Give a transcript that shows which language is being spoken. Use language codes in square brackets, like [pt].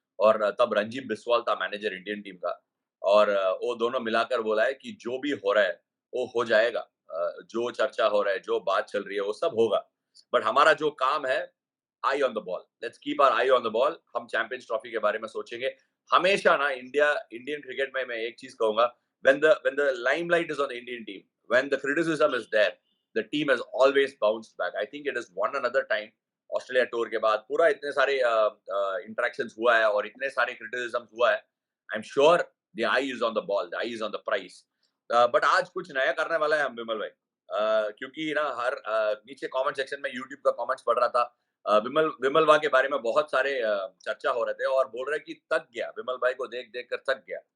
[hi] और तब रणजीत बिस्वाल था मैनेजर इंडियन टीम का। और वो दोनों मिलाकर बोला है कि जो भी हो रहा है वो हो जाएगा। जो चर्चा हो रहा है, जो बात चल रही है, वो सब होगा। बट हमारा जो काम है, [en] eye on the ball, [hi] let's keep our I on the ball. हम चैंपियंस ट्रॉफी के बारे में सोचेंगे हमेशा ना। [en] Indian cricket में मैं एक चीज कहूंगा, when the limelight is on the Indian team, when the criticism is there, the team has always bounced back. I think it is one another time [hi] Australia tour के बाद पूरा इतने सारे इंटरेक्शंस हुआ है और इतने सारे क्रिटिसिज्म हुआ है। [en] I am sure the eye is on the ball, the eye is on the prize. [hi] But आज कुछ नया करने वाला है हम, [en] विमल भाई। [hi] क्योंकि ना हर नीचे कमेंट सेक्शन में यूट्यूब का कमेंट्स पढ़ रहा था, विमल भाई के बारे में बहुत सारे चर्चा हो रहे थे और बोल रहे कि थक गया, विमल भाई को देख देख कर थक गया।